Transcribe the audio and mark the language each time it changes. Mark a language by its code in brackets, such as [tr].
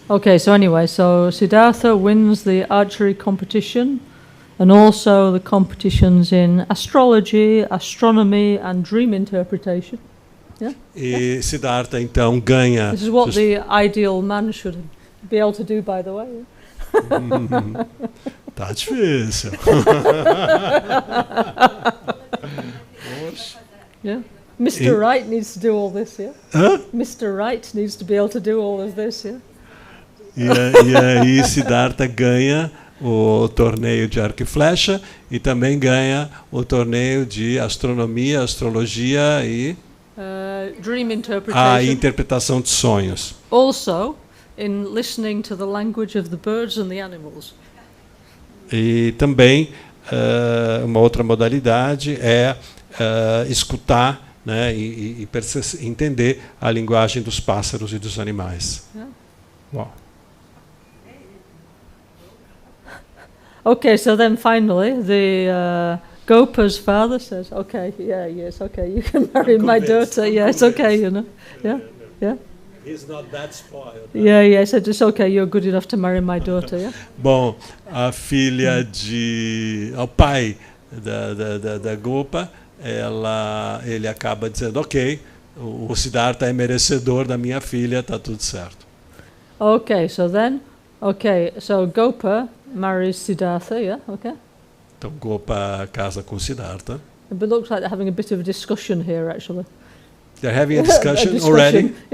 [en] Okay, so anyway, so Siddhartha wins the archery competition and also the competitions in astrology, astronomy and dream interpretation. Yeah? [pt] E Siddhartha então ganha. [en] This is what the ideal man should be able to do, by the way. [pt] Tá difícil. [en] Yeah. Mr. Right needs to do all this, yeah? Mr. Right needs to be able to do all of this, yeah? [pt] E aí Siddhartha ganha o torneio de arco e flecha e também ganha o torneio de astronomia, astrologia e [en] dream interpretation. [pt] A interpretação de sonhos. [en] Also in listening to the language of the birds and the animals. [pt] E também uma outra modalidade é escutar, né, e entender a linguagem dos pássaros e dos animais. [en] Yeah. Wow. Okay, so then finally the Gopa's father says, "Okay, yes, okay, you can marry my daughter. Yeah, it's okay, you know. Yeah. He's not that spoiled. Yeah, I said it's okay. You're good enough to marry my daughter. Yeah." [pt] Bom, a filha ao pai da Gopa, ele acaba dizendo, ok, o Siddhartha é merecedor da minha filha, tá tudo certo. [en] Okay, so Gopa marries Siddhartha, yeah, okay. [pt] Então Gopa casa com Siddhartha. [en] It looks like they're having a bit of a discussion here, actually. They're having a discussion already.